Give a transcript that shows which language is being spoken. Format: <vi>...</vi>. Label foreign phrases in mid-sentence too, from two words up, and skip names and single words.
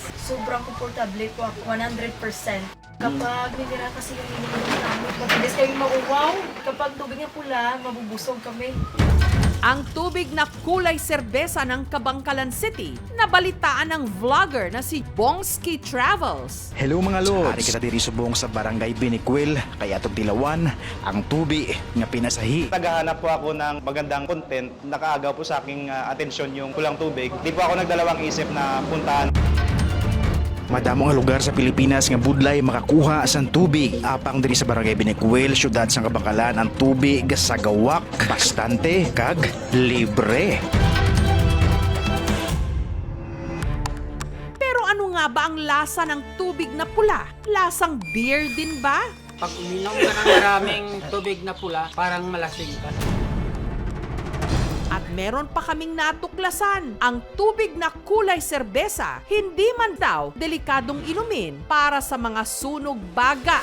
<tl>Sobrang komportable po ako, 100%. Kapag minira kasi yung ininom namin, mabilis kami mauwaw. Kapag tubig na pula, mabubusog kami. Ang tubig na kulay serbesa ng Kabangkalan City, nabalitaan ng vlogger na si Bongski Travels. Hello mga lods!</tl> <hil>Ari kita diri subong sa Barangay Biniquil, kaya atong tilawan ang tubi nga pinasahi.</hil> <tl>Naghahanap po ako ng magandang content, nakaagaw po sa aking atensyon yung kulang tubig. Di po ako nagdalawang isip na puntahan.</tl> <hil>Madamo nga lugar sa Pilipinas nga budlay makakuha sa tubig. Apang diri sa Barangay Biniquil, syudad sa Kabangkalan, ang tubig sa gawak, bastante kag libre.</hil> <tl>Pero ano nga ba ang lasa ng tubig na pula? Lasang beer din ba? Pag uminom ka ng maraming tubig na pula, parang malasing ka. At meron pa kaming natuklasan, ang tubig na kulay serbesa, hindi man daw delikadong inumin para sa mga sunog baga.</tl>